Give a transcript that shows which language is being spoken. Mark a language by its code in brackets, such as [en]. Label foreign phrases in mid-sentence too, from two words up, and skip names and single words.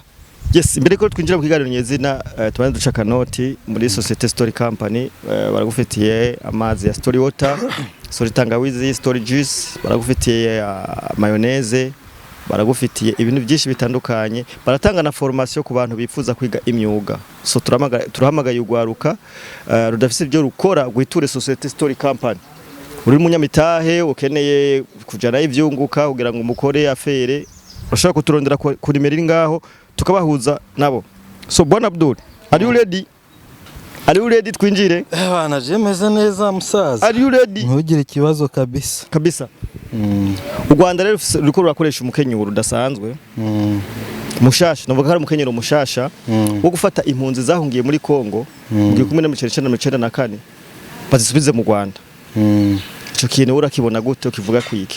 [rn] Yes, imbere ko twinjira mu kiganiro nyezina tubane duca kanoti muri Societe Story Company baragufitiye amazi ya Story Water, Story Tangawizi, Story Juice, baragufitiye mayonnaise, baragufitiye ibintu byinshi bitandukanye, baratanga na formation ku bantu bifuza kwiga imyuga. So turahamagaye ugwaruka rudafise ibyo rukora guhiture Societe Story Company. Uri munyamitahe ukeneye kujana ivyunguka kugira ngo umukore afere, urashaka kuturondera kuri meri ngaho tukabahuza nabo. [en] So Bwana Abdul, are you ready? Are you ready [rn] twinjire? Bana je meze neza musaza. [en] Are you ready? [rn] Ntugire ikibazo kabisa. Kabisa. U Rwanda rero ruko rurakoresha umukenyuro udasanzwe. Mushasha, navuga hari umukenyero mushasha wo gufata impunzi zahungiye muri Kongo mu 1994 bazisubize mu Rwanda. Ico kintu urakibona gute ukivuga kwiki?